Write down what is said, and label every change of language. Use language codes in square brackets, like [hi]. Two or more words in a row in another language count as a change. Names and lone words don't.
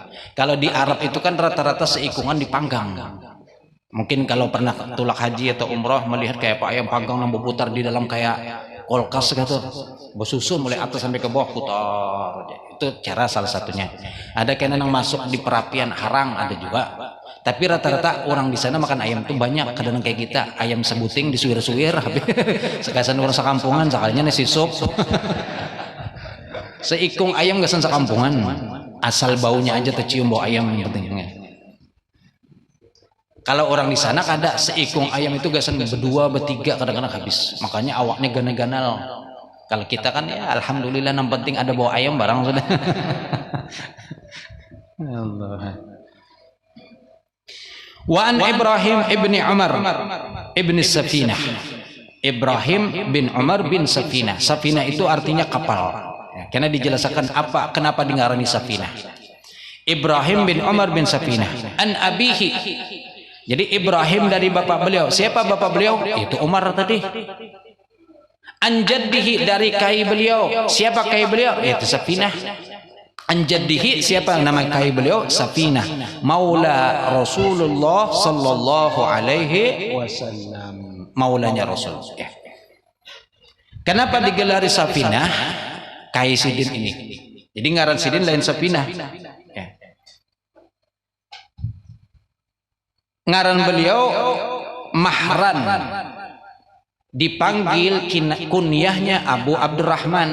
[bjn] Kalau di Arab itu kan rata-rata seikungan dipanggang. Mungkin kalau pernah tulak haji atau umroh melihat kayak apa ayam panggang yang berputar di dalam kayak kulkas gitu, bersusun mulai atas sampai ke bawah putar. Itu cara salah satunya. Ada kena yang masuk di perapian harang ada juga. Tapi rata-rata orang di sana makan ayam tuh banyak. Kadang kayak kita ayam sebuting disuir-suir, sekasan orang sekampungan sekalinya nasi sup. Seikung ayam gak sensa kampungan, asal baunya aja tercium bau ayam yang pentingnya. Kalau orang di sana kada seikung ayam itu gak sensa berdua bertiga kadang-kadang habis. Makanya awaknya ganal-ganal. Kalau kita kan ya alhamdulillah yang penting ada bau ayam barang sudah. Allah. [ar] Wa an Ibrahim ibni Umar ibni Safinah. [bjn] Ibrahim bin Umar bin Safinah. Safinah itu artinya kapal. Karena dijelaskan apa kenapa dingarani Safinah. Ibrahim bin Umar bin Safinah [ar] an abihi. [bjn] Jadi Ibrahim dari bapak beliau. Siapa bapak beliau? Itu Umar tadi. [ar] An jaddihi [bjn] dari kai beliau. Siapa kai beliau? Itu Safinah. [ar] An jaddihi [bjn] siapa nama kai beliau? Safinah. [ar] Maula Rasulullah sallallahu alaihi wasallam. [bjn] Maulanya Rasul. Ya. Kenapa digelari Safinah? Kai Sidin ini. Jadi ngaran Sidin lain Safinah. Ya. Ngaran beliau Mahran. Dipanggil kunyahnya Abu Abdurrahman.